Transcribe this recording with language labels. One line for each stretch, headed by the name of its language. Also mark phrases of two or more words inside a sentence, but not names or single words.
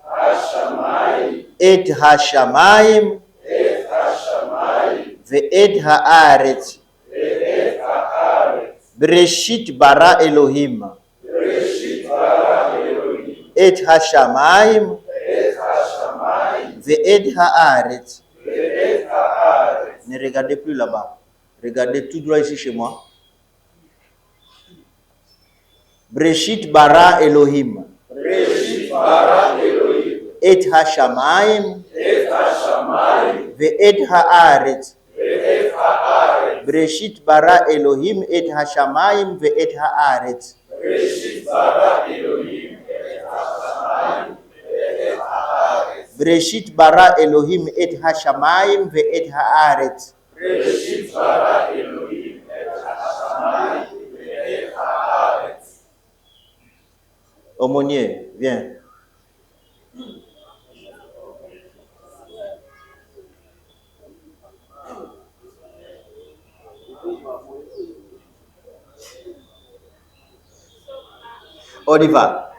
Hebrew: את השמים ואת הארץ. בראשית ברא אלהים. את השמים. ואת הארץ.
French: Ne regardez plus là-bas. Regardez tout droit ici chez moi.
Hebrew: בראשית ברא אלהים. את השמים. ואת הארץ. בראשית ברא אלהים את השמים ואת הארץ. בראשית ברא אלהים את השמים ואת הארץ.
French: Aumônier, viens. On y va.